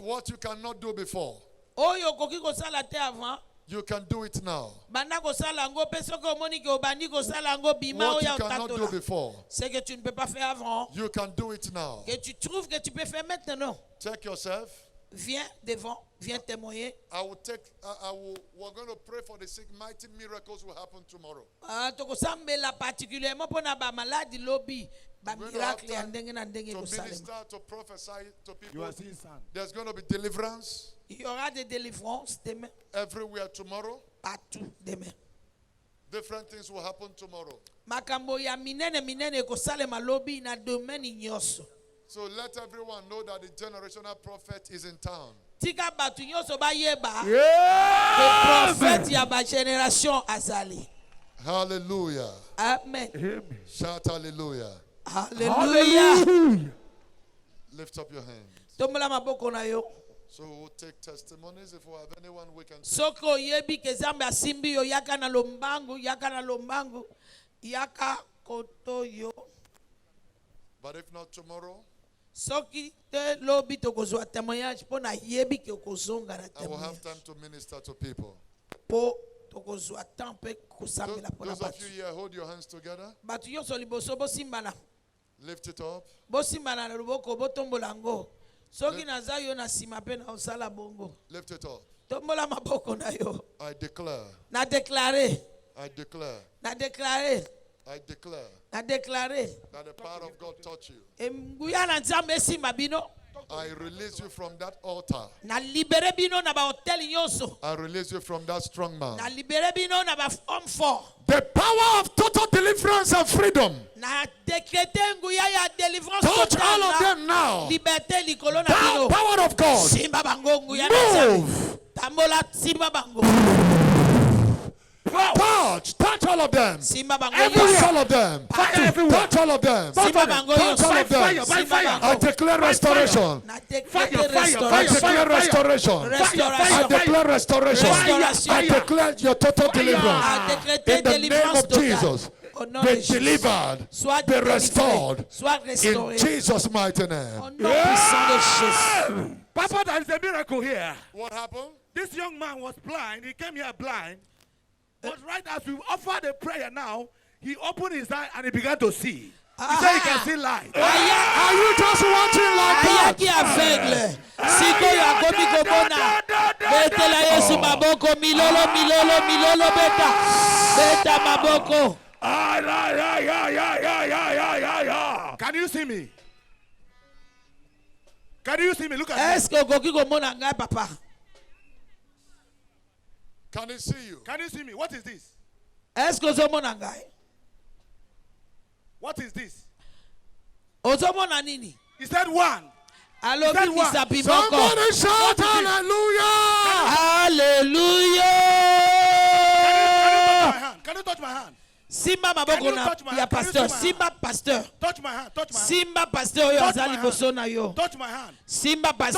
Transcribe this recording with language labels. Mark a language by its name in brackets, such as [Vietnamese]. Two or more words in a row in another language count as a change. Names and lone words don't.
[English] What you cannot do before, [Lingala] Oyo koki kosala te avant. [English] you can do it now. [Lingala] Banda kosala ngo pe soko moni ke obandi kosala ngo bima [English] What you [Lingala] oya [English] cannot do [Lingala] tatola. [English] before, [French] C'est que tu ne peux pas faire avant. [English] you can do it now. [French] Que tu trouves que tu peux faire maintenant. [English] Check yourself. [French] Viens devant, viens témoigner. [English] We're going to pray for the sick. Mighty miracles will happen tomorrow. [Lingala] Tokosambela particulièrement mpona ba maladi lobi ba [English] We're going to have [Lingala] miracle ya [English] time [Lingala] ndenge na ndenge [English] to [Lingala] kosalema. [English] minister, to prophesy to You people. are seeing sun. There's going to be deliverance [French] Il y aura des délivrances demain, [English] everywhere tomorrow. [French] partout demain. [English] Different things will happen tomorrow. [Lingala] Makambo ya minene minene kosalema lobi na domaine nyonso. [English] So let everyone know that the generational prophet is in town. [Lingala] Tika batu nyonso bayeba. [French] Le prophète [Lingala] ya ba génération azali. [English] Hallelujah. Amen. Shout hallelujah. Hallelujah. Lift up your hands. [Lingala] Tombola maboko na yo. [English] So we'll take testimonies. If we have anyone we can take. [Lingala] Soko yebi ke zambe asimbi yo yaka na lombangu, yaka kotoyo. [English] But if not tomorrow, [Lingala] Soki te lobi tokozwa témoignage po na yebi ke kozonga na [English] I will have [Lingala] témoignage. [English] time to minister to people. [Lingala] Po tokozwa temps pe kosambela po na [English] Those of [Lingala] batu. [English] you here, hold your hands together. [Lingala] Batu nyonso liboso bosimbana. [English] Lift it up. [Lingala] Bosimbana na loboko botombola ngo. Soki naza yo na sima pe na osala bongo. [English] Lift it up. [Lingala] Tombola maboko na yo. [English] I declare. [Lingala] Na déclarer. [English] I declare. [Lingala] Na déclarer. [English] I declare [Lingala] Na déclarer. [English] that the power of God touch you. [Lingala] Nguya na nzambe esimba bino. [English] I release you from that altar. [Lingala] Na libere bino na ba hotel nyonso. [English] I release you from that strong man. [Lingala] Na libere bino na ba [French] homme fort. [English] The power of total deliverance and freedom. [Lingala] Na décréter nguya ya délivrance [English] Touch all of [Lingala] totale. [English] them now. [Lingala] Liberté likolo na [English] Thou [Lingala] bino. [English] power of God. [Lingala] Simba bango nguya na Nzambe. [English] Move. [Lingala] Tambola simba bango. [English] Touch all of them. [Lingala] Simba bango. [English] Touch all of them. Touch all of them. [Lingala] Simba bango [English] Touch all of them. [Lingala] Simba [English] I [Lingala] bango. [English] declare restoration. [Lingala] Na décréter [English] I [Lingala] restauration. [English] declare restoration. I [Lingala] Restauration. [English] declare restoration. [Lingala] Restauration. [English] I declare your total deliverance. [Lingala] A décréter [English] In the name [Lingala] délivrance [English] of [Lingala] totale. [English] Jesus, [French] Au nom [English] be [French] de Jésus. [English] delivered, [French] Sois [English] be [French] délivré. [English] restored. [French] Sois [English] In [French] restauré. [English] Jesus' mighty name. [French] Au nom puissant de Jésus. [English] Papa, there is a miracle here. What happened? This young man was blind. He came here blind. But right as we offered the prayer now, he opened his eye and he began to see. He said he can see light. Are you just watching like that? [Lingala] Ayaki aveugle. Sikoyo akomi komona. Betela Yesu maboko milolo milolo milolo beta. Beta maboko. [English] Can you see me? Can you see me? Look at me. [French] Est-ce que [Lingala] okoki komona ngai papa? [English] Can he see you? Can you see me? What is this? [French] Est-ce que [Lingala] ozomona ngai? [English] What is this? [Lingala] Ozomona nini? [English] He said one. [Lingala] Alobi [English] That one. [Lingala] misapi moko. [English] Somebody shout hallelujah! Hallelujah. Can you touch my hand? [Lingala] Simba [English] Can [Lingala] maboko [English] you [Lingala] na [English] touch my [Lingala] ya [English] hand? Can you [Lingala] pasteur. [English] see my [Lingala] Simba pasteur. [English] Touch my hand. Touch my hand. [Lingala] Simba pasteur oyo [English] Touch [Lingala] aza [English] my [Lingala] liboso na yo. [English] Touch my hand. [Lingala] Simba pasteur